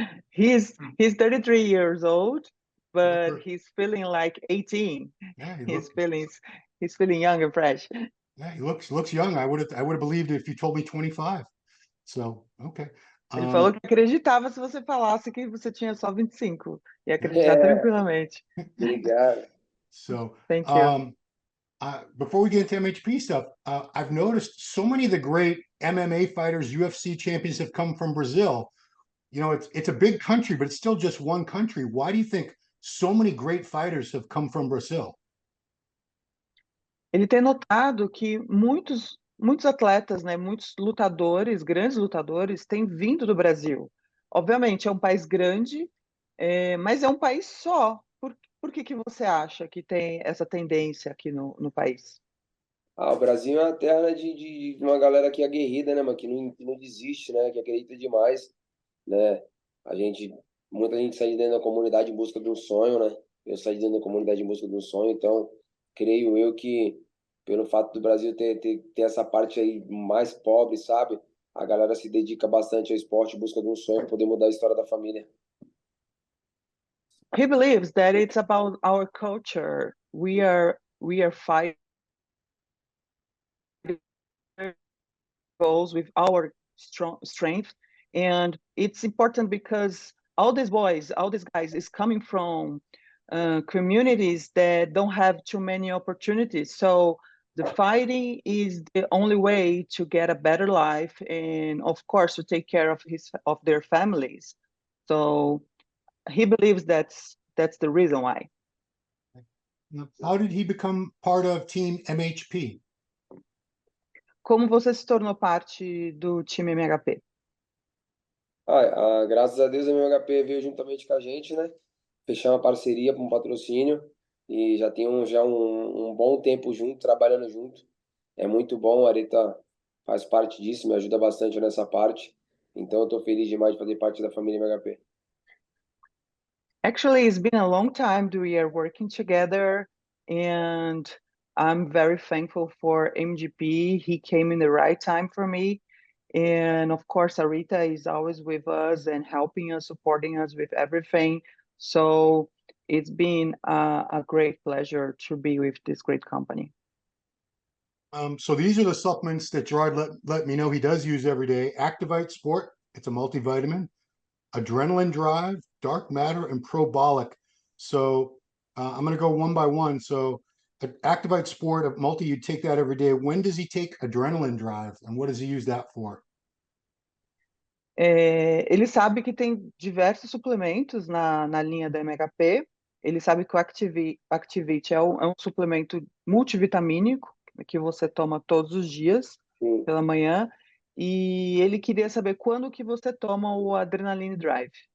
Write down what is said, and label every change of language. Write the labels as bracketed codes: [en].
[en] He's 33 years old, but he's feeling like 18. Yeah, He's feeling young and fresh. yeah, he looks young. I would have believed it if you told me 25. So, okay. [pt] Ele falou que acreditava se você falasse que você tinha só 25. E acreditar É, tranquilamente. obrigado. [en] So, Thank you. before we get into MHP stuff, I've noticed so many of the great MMA fighters, UFC champions have come from Brazil. You know, it's a big country, but it's still just one country. Why do you think so many great fighters have come from Brazil? [pt] Ele tem notado que muitos atletas, né, muitos lutadores, grandes lutadores, têm vindo do Brasil. Obviamente, é um país grande, mas é um país só. Por que você acha que tem essa tendência aqui no país? O Brasil é uma terra, né, de uma galera que é aguerrida, né, mano, que não desiste, né, que acredita demais, né? A gente, muita gente sai de dentro da comunidade em busca de um sonho, né? Eu saí de dentro da comunidade em busca de um sonho, então creio eu que pelo fato do Brasil ter essa parte aí mais pobre, sabe? A galera se dedica bastante ao esporte em busca de um sonho para poder mudar a história da família. [en] He believes that it's about our culture. We are fighting goals with our strong strength, and it's important because all these boys, all these guys, is coming from communities that don't have too many opportunities. So the fighting is the only way to get a better life, and of course to take care of their families. So he believes that's the reason why. Now, how did he become part of Team MHP? [pt] Como você se tornou parte do time MHP? Graças a Deus a MHP veio juntamente com a gente, né? Fechar uma parceria para um patrocínio e já tem um bom tempo junto, trabalhando junto. É muito bom, a Areta faz parte disso, me ajuda bastante nessa parte. Então eu estou feliz demais de fazer parte da família MHP. [en] Actually, it's been a long time that we are working together, and I'm very thankful for MGP. He came in the right time for me. And of course, Arita is always with us and helping us, supporting us with everything. So it's been a great pleasure to be with this great company. So these are the supplements that Gerard let me know he does use every day. Activite Sport, it's a multivitamin. Adrenaline Drive, Dark Matter, and Probolic. So I'm going to go one by one. So Activite Sport, a multi, you take that every day. When does he take Adrenaline Drive, and what does he use that for? [pt] Ele sabe que tem diversos suplementos na linha da MHP. Ele sabe que o Activate é um suplemento multivitamínico que você toma todos os dias Sim. pela manhã. E ele queria saber quando que você toma o Adrenaline Drive.